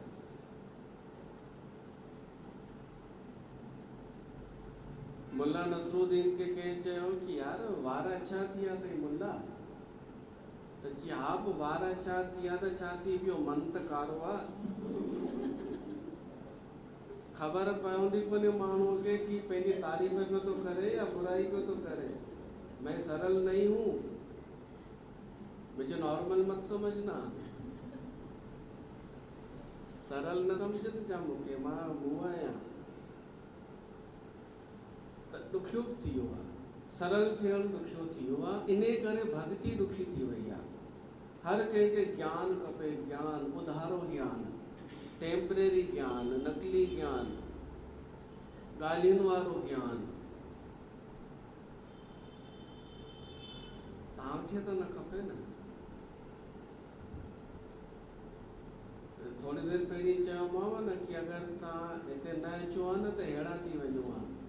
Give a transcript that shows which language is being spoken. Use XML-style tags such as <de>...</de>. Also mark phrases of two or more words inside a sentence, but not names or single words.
<sd>मुल्ला नसरुद्दीन खे कंहिं चयो कि यार वार अच्छा थी विया अथई मुल्ला, त चई हा पोइ वार अच्छा थी विया त छा थी पियो, मन त कारो आहे। ख़बर पवंदी कोन्हे माण्हूअ खे कि पंहिंजी तारीफ़ पियो थो करे या बुराई पियो थो करे।</sd> <hi>मैं सरल नहीं हूँ, मुझे नॉर्मल मत समझना।</hi> <sd>सरल न समझ जा मूंखे, मां मुंहुं आहियां। त ॾुखियो थी वियो आहे, सरल थियणु ॾुखियो थी वियो आहे। इन करे भक्ति ॾुखी थी वई आहे। हर कंहिंखे ज्ञान खपे, ज्ञान, उधारो ज्ञान, टेम्परेरी ज्ञान, नकली ज्ञान, ॻाल्हियुनि वारो ज्ञान। तव्हांखे त न खपे न। थोड़ी देर पहिरीं चयोमांव न कि अगरि तव्हां हिते न अचो आहे न त अहिड़ा थी वञो आहे।</sd>